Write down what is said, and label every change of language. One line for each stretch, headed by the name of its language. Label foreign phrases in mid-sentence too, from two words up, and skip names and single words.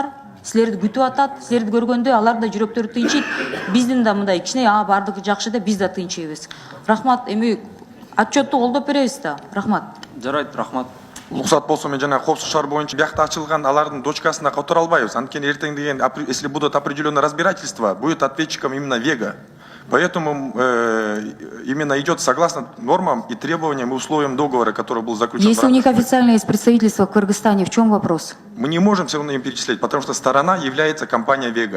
Kyrgyz: Силерди күтүп атат, силерди көргөндө алар да жүрөктөрү тынчыйт. Биздин да мындай кичине бардыгы жакшы да биз да тынчыйбыз. Рахмат, эми отчетту колдоп беребиз да. Рахмат. Жарайт, рахмат. Уруксат болсо мен жана коопсуздук шаар боюнча биякта ачылган алардын дочкасына которо албайбыз. Анткени эртең деген,
Russian: если будут определенные разбирательства, будет ответчиком именно Вега. Поэтому именно идет согласно нормам и требованиям и условиям договора, который был заключен. Если у них официально есть представительство в Кыргызстане, в чем вопрос? Мы не можем все равно им перечислять, потому что сторона является компания Вега.